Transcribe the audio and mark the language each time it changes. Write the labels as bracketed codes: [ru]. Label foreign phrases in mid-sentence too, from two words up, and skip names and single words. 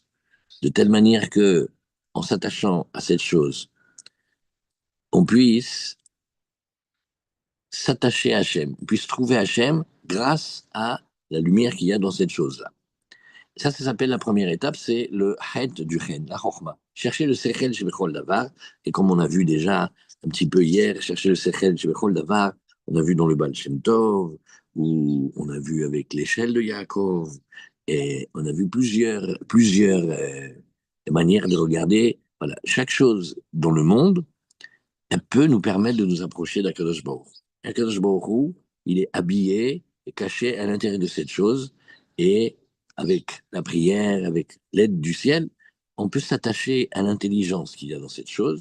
[fr] De telle manière que, en s'attachant à cette chose, on puisse s'attacher à Hachem, on puisse trouver Hachem grâce à la lumière qu'il y a dans cette chose-là. Ça s'appelle la première étape, c'est le het du chen, la chokhma. Chercher le [he] שכל שבכל דבר, [fr] et comme on a vu déjà un petit peu hier, chercher le [he] שכל שבכל דבר, [fr] on a vu dans le Baal Shem Tov, ou on a vu avec l'échelle de Yaakov, et on a vu plusieurs manières de regarder. Voilà, chaque chose dans le monde, elle peut nous permettre de nous approcher d' [he] הקדוש ברוך. הקדוש ברוך, [fr] il est habillé et caché à l'intérieur de cette chose, et avec la prière, avec l'aide du ciel, on peut s'attacher à l'intelligence qu'il y a dans cette chose.